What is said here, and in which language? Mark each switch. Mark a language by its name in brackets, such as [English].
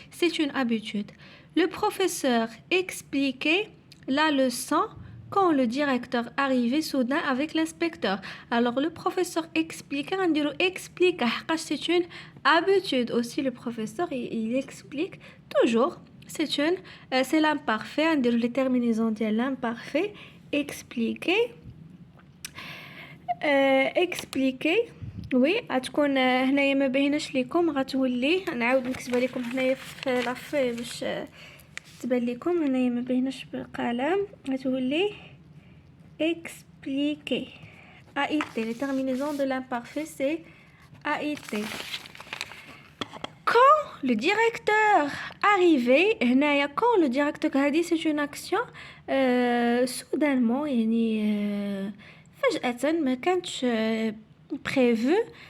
[French] C'est une habitude. Le professeur expliquait la leçon quand le directeur arrivait soudain avec l'inspecteur. Alors, le professeur expliquait, on dirait explique. C'est une habitude aussi. Le professeur, il explique toujours. C'est l'imparfait, on dirait les terminaisons de l'imparfait. Expliquer. Expliquer. [Arabic] Oui, غتكون هنايا ما بايناش لكم غتولي نعاود نكتبها لكم هنايا في لافي باش تبان لكم هنايا ما بايناش بالقلم غتولي [French] expliquer. A été. Les terminaisons de l'imparfait c'est a été. Quand le directeur arrivait هنايا quand le directeur هذه c'est une action soudainement [Arabic] يعني فجأة ما كانتش [French] prévu.